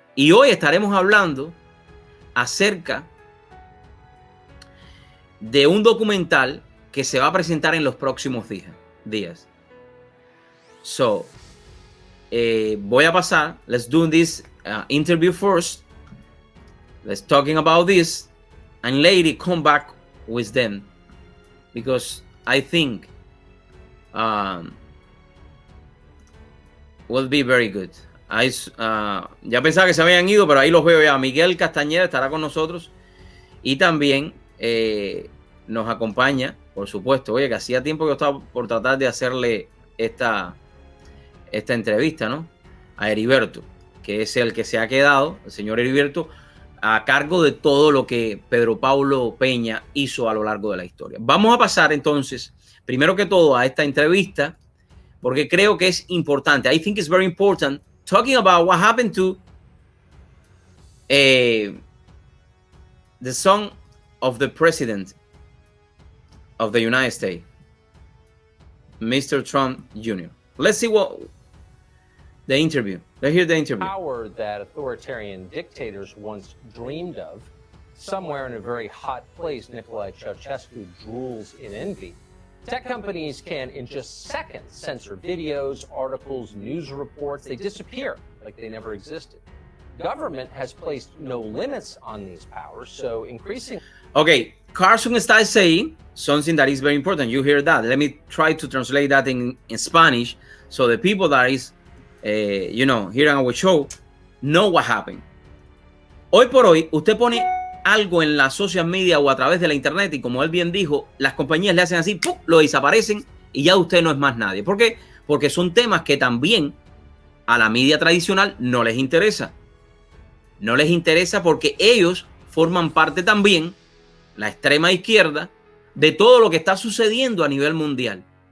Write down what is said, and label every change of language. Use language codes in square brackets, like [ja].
[es] Y hoy estaremos hablando acerca de un documental que se va a presentar en los próximos días. So, voy a pasar. [en] Let's do this interview first. Let's talking about this, and later come back with them, because I think will be very good. [es] Ya pensaba que se habían ido, pero ahí los veo ya. Miguel Castañeda estará con nosotros y también nos acompaña, por supuesto. Oye, que hacía tiempo que yo estaba por tratar de hacerle esta entrevista, ¿no? A Heriberto, que es el que se ha quedado, el señor Heriberto, a cargo de todo lo que Pedro Paulo Peña hizo a lo largo de la historia. Vamos a pasar entonces, primero que todo, a esta entrevista, porque creo que es importante. [en] I think it's very important talking about what happened to the son of the president of the United States, Mr. Trump Jr. Let's see what the interview. Let's hear the interview. Power that authoritarian dictators once dreamed of. Somewhere in a very hot place, Nicolae Ceausescu drools in envy. Tech companies can, in just seconds, censor videos, articles, news reports. They disappear like they never existed. Government has placed no limits on these powers, so increasing... Okay, Carson starts saying something that is very important. You hear that. Let me try to translate that in Spanish, so the people that is, here on our show, know what happened. [es] Hoy por hoy, usted pone algo en la social media o a través de la internet y, como él bien dijo, las compañías le hacen así, ¡pum!, lo desaparecen y ya usted no es más nadie. ¿Por qué? Porque son temas que también a la media tradicional no les interesa. No les interesa porque ellos forman parte también, la extrema izquierda, de todo lo que está sucediendo a nivel mundial.